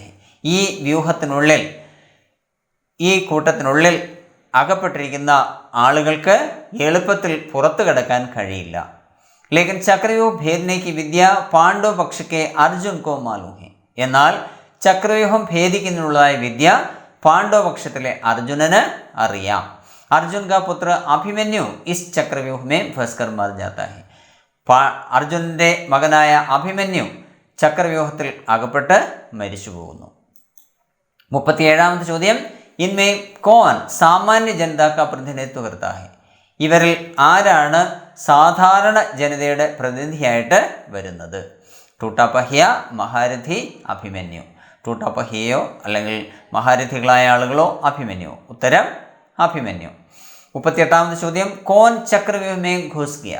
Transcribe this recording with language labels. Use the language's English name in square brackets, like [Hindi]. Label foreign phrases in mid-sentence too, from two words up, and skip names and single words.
[Malayalam] ഈ വ്യൂഹത്തിനുള്ളിൽ, ഈ കൂട്ടത്തിനുള്ളിൽ അകപ്പെട്ടിരിക്കുന്ന ആളുകൾക്ക് എളുപ്പത്തിൽ പുറത്തു കടക്കാൻ കഴിയില്ല. [Hindi] लेकिन चक्रव्यूह भेदने की विद्या पांडव पक्ष के अर्जुन को मालूम है. [Malayalam] എന്നാൽ ചക്രവ്യൂഹം ഭേദിക്കുന്നതിനുള്ളതായ വിദ്യ പാണ്ഡവ പക്ഷത്തിലെ അർജുനന് അറിയാം. [Hindi] अर्जुन का पुत्र अभिमन्यु इस चक्रव्यूह में फंसकर मर जाता है. [Malayalam] അർജുനൻ്റെ മകനായ അഭിമന്യു ചക്രവ്യൂഹത്തിൽ അകപ്പെട്ട് മരിച്ചു പോകുന്നു. 37ാമത്തെ ചോദ്യം, [Hindi] इनमें कौन सामान्य जनता का प्रतिनिधित्व करता है. [Malayalam] ഇവരിൽ ആരാണ് സാധാരണ ജനതയുടെ പ്രതിനിധിയായിട്ട് വരുന്നത്? [Hindi] टूटा पहिया, महारथी, अभिमन्यु. [Malayalam] ടൂട്ടാപഹ്യയോ അല്ലെങ്കിൽ മഹാരഥികളായ ആളുകളോ അഭിമന്യു? ഉത്തരം, അഭിമന്യു. 38ാമത്തെ ചോദ്യം, [Hindi] कौन चक्रव्यूह में घुस गया.